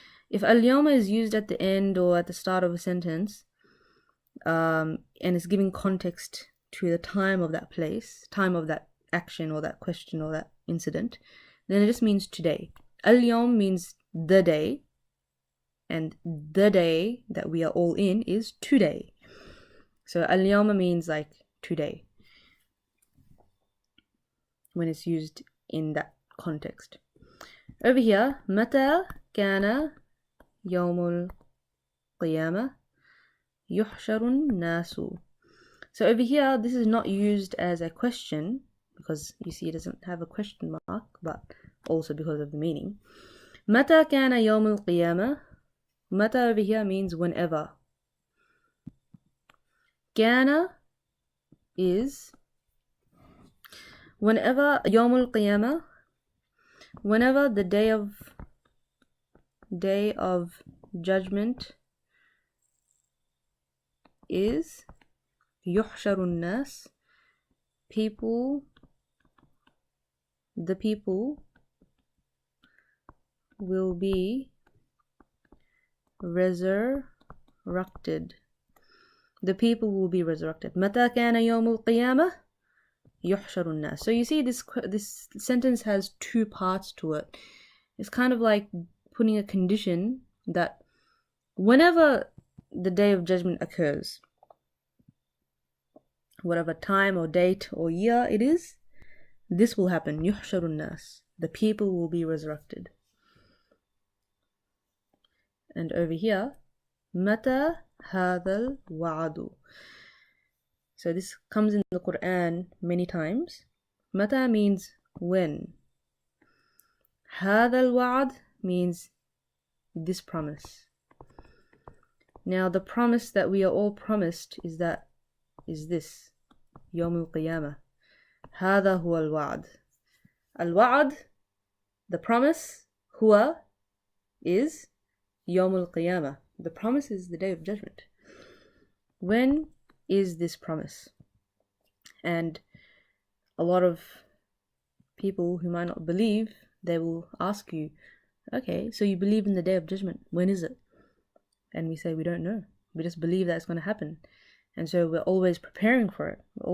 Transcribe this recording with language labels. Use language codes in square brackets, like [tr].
[en] If اليوم is used at the end or at the start of a sentence, and it's giving context to the time of that place, time of that action or that question or that incident, then it just means today. اليوم means the day, and the day that we are all in is today. So اليوم means like today when it's used in that context. Over here, [ar] متى كان يوم القيامة يحشر الناس. [en] So over here, this is not used as a question because you see it doesn't have a question mark, but also because of the meaning. [ar] متى كان يوم القيامة. [en] متى over here means whenever. كان is whenever, يوم القيامة, whenever the day of judgment is, [ar] يحشر الناس, [en] the people will be resurrected. The people will be resurrected. [ar] متى كان يوم القيامة يحشر الناس. [en] So you see this sentence has two parts to it. It's kind of like putting a condition that whenever the day of judgment occurs, whatever time or date or year it is, this will happen. [ar] يحشر الناس. [en] The people will be resurrected. And over here, [ar] متى هذا الوعد. [en] So this comes in the Quran many times. متى means when. [ar] هذا الوعد [en] means this promise. Now the promise that we are all promised is this يوم القيامة. [ar] هذا هو الوعد. [en] الوعد, the promise, هو is يوم القيامة. The promise is the day of judgment. When is this promise? And a lot of people who might not believe, they will ask you, okay, so you believe in the day of judgment, when is it? And we say we don't know, we just believe that it's going to happen, and so we're always preparing for it.